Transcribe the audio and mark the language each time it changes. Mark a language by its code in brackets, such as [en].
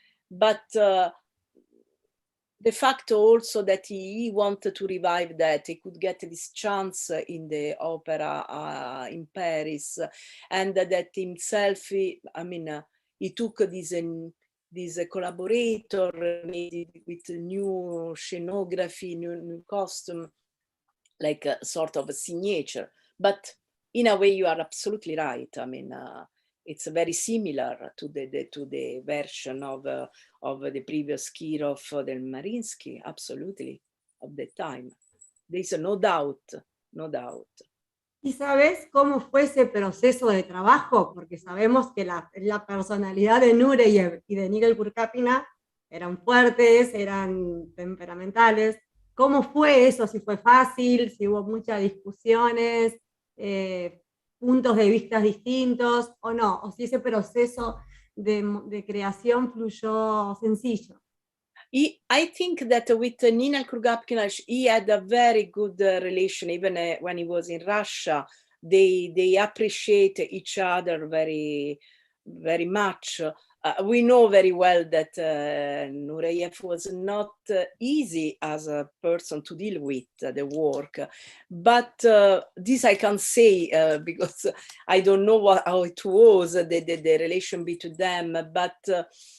[en] but the fact also that he wanted to revive that, he could get this chance in the opera in Paris, and that himself, I mean, he took this collaborator, made it with new scenography, new costume, like a sort of a signature. But in a way, you are absolutely right. I mean, it's very similar to the version of the previous Kirov del Mariinsky, absolutely, of the time. There's no doubt, no doubt. [es] ¿Y sabes cómo fue ese proceso de trabajo? Porque sabemos que la personalidad de Nureyev y de Nigel Kurkapina eran fuertes, eran temperamentales. ¿Cómo fue eso? Si fue fácil, si hubo muchas discusiones, puntos de vista distintos o no, o si ese proceso de creación fluyó sencillo. [en] I think that with Nina Kurgapkina, he had a very good relation, even when he was in Russia. They appreciate each other very, very much. we know very well that Nureyev was not easy as a person to deal with the work, but this I can't say because I don't know how it was, the relation between them, but